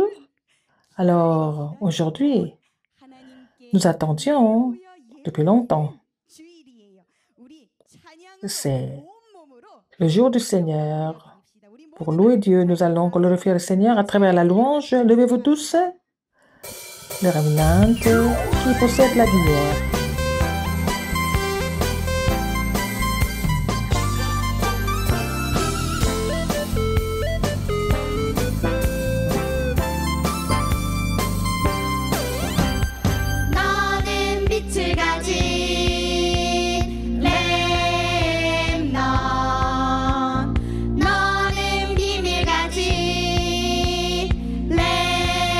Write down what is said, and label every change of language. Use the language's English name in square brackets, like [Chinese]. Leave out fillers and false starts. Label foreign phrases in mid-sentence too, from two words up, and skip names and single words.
[French] Alors, aujourd'hui, nous attendions depuis longtemps. C'est le jour du Seigneur. Pour louer Dieu, nous allons glorifier le Seigneur à travers la louange. Levez-vous tous, les remnants qui possèdent la lumière. [Korean] 너는 빛을 가진 렘넌트, 너는 비밀 가진 렘넌트.